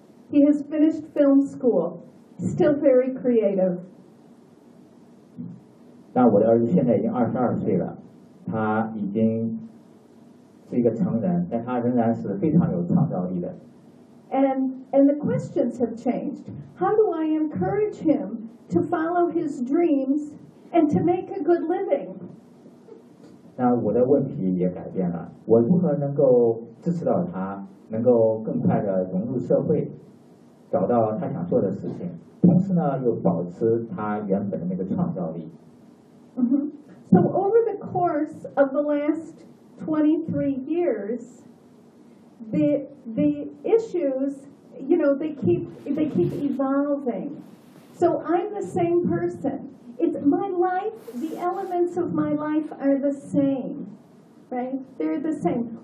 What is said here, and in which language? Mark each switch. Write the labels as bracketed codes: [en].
[en] He has finished film school, still very creative. [zh] 那我的儿子现在已经22岁了，他已经是一个成人，但他仍然是非常有创造力的。 [en] And the questions have changed. How do I encourage him to follow his dreams and to make a good living? [zh] 那我的问题也改变了，我如何能够支持到他，能够更快的融入社会，找到他想做的事情，同时呢又保持他原本的那个创造力。 Mm-hmm. [en] So over the course of the last 23 years, the issues, you know, they keep evolving. So I'm the same person. It's my life, the elements of my life are the same, right? They're the same.